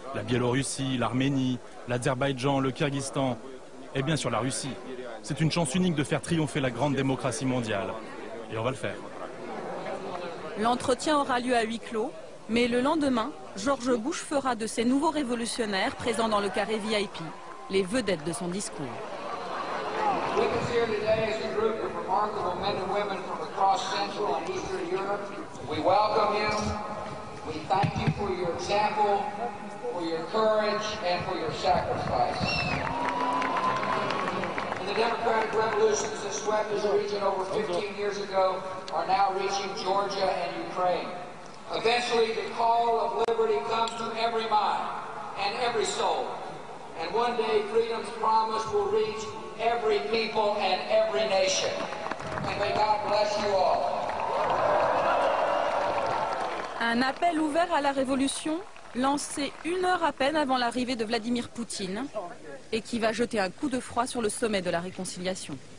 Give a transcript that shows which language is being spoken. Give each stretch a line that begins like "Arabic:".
French: La Biélorussie, l'Arménie, l'Azerbaïdjan, le Kyrgyzstan et bien sûr la Russie. C'est une chance unique de faire triompher la grande démocratie mondiale. Et on va le faire. L'entretien aura lieu à huis clos, mais le lendemain, George Bush fera de ces nouveaux révolutionnaires présents dans le carré VIP les vedettes de son discours.
English: With us here today is a group of remarkable men and women from across Central and Eastern Europe. We welcome you. We thank you for your example, for your courage, and for your sacrifice. And the democratic revolutions that swept this region over 15 years ago are now reaching Georgia and Ukraine. Eventually, the call of liberty comes to every mind and every soul. And one day, freedom's promise will reach every people and every nation. And may God bless you all.
French: Un appel ouvert à la révolution, lancé 1 heure à peine avant l'arrivée de Vladimir Poutine, et qui va jeter un coup de froid sur le sommet de la réconciliation.